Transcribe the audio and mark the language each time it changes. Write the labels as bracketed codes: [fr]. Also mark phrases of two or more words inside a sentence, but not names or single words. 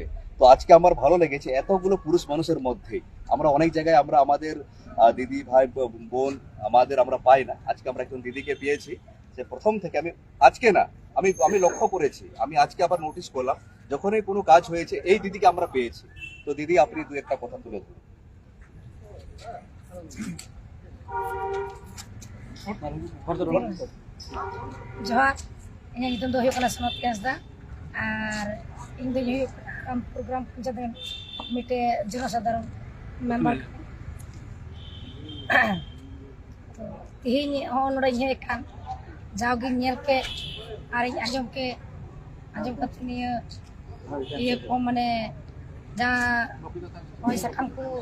[bn] তো আজকে আমার ভালো লেগেছে এতগুলো পুরুষ মানুষের মধ্যে আমরা অনেক জায়গায় আমরা আমাদের দিদি ভাই বোন আমরা পাই না। আজকে আমরা একজন দিদিকে পেয়েছি, যে প্রথম থেকে আমি লক্ষ্য করেছি, আমি আজকে আবার নোটিস করলাম যখনই কোনো কাজ হয়েছে এই দিদিকে আমরা পেয়েছি। তো দিদি, আপনি দু একটা কথা তুলে ধরুন। [sat] ᱡᱚᱦᱟᱨ, ᱤᱧᱟᱹᱜ ᱧᱩᱛᱩᱢ ᱫᱚ ᱦᱩᱭᱩᱜ ᱠᱟᱱᱟ ᱥᱚᱱᱚᱛ ᱦᱟᱸᱥᱫᱟ ᱟᱨ ᱤᱧ ᱫᱚᱧ ᱦᱩᱭᱩᱜ ᱠᱟᱱᱟ ᱯᱨᱳᱜᱨᱟᱢ ᱯᱚᱧᱪᱟᱭᱮᱛ ᱨᱮᱱ ᱢᱤᱫᱴᱮᱡ ᱡᱚᱱᱚᱥᱟᱫᱷᱟᱨᱚᱱ ᱢᱮᱢᱵᱟᱨ ᱛᱚ ᱛᱮᱦᱮᱧ ᱦᱚᱸ ᱱᱚᱰᱮᱧ ᱦᱮᱡ ᱟᱠᱟᱱ, ᱡᱟᱣᱜᱤᱧ ᱧᱮᱞ ᱠᱮᱫ ᱟᱨᱤᱧ ᱟᱸᱡᱚᱢ ᱠᱟᱛᱮ ᱤᱭᱟᱹ ᱠᱚ ᱢᱟᱱᱮ ᱡᱟᱦᱟᱸ ᱦᱚᱭ ᱥᱟᱠᱟᱢ ᱠᱚ